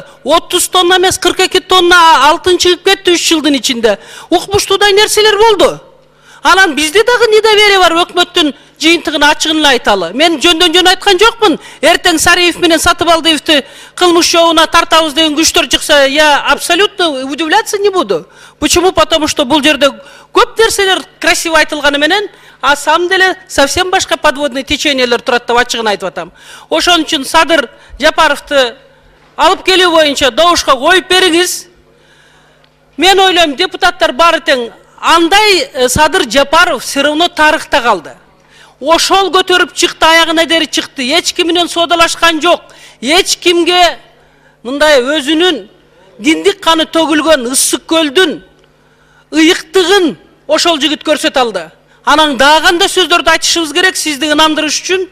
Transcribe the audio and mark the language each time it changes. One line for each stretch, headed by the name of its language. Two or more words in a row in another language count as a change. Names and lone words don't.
Kyrgyz: 30 тонна эмес 42 тонна алтын чыгып кетти 3 жылдын ичинде. Укмуштуудай нерселер болду. Анан бизде дагы недоверие бар өкмөттүн жыйынтыгын ачыгын эле айталы. Мен жөндөн айткан жокмун. Эртең Сариев менен Сатыбалдиевди кылмыш жобуна тартабыз деген күчтөр чыкса,
Russian: я абсолютно удивляться не буду. Почему? Потому что
Kyrgyz: бул жерде көп нерселер красиво айтылганы менен,
Russian: а самом деле совсем
Kyrgyz: башка подводный течениелер турат деп ачыгын айтып атам. Ошон үчүн Садыр Жапаровду алып келүү боюнча добушка коюп бериңиз. Мен ойлойм, депутаттар баары тең андай Садыр Жапаров
Russian: все равно
Kyrgyz: тарыхта калды. Ошол көтөрүп чыкты, аягына дери чыкты. Эч ким менен соодалашкан жок. Эч кимге мындай өзүнүн диндик каны төгүлгөн Ысык көлдүн ыйыктыгын ошол жигит көрсөтө алды. Анан дагы кандай сөздөрдү айтышыбыз керек сизди ынандырыш үчүн?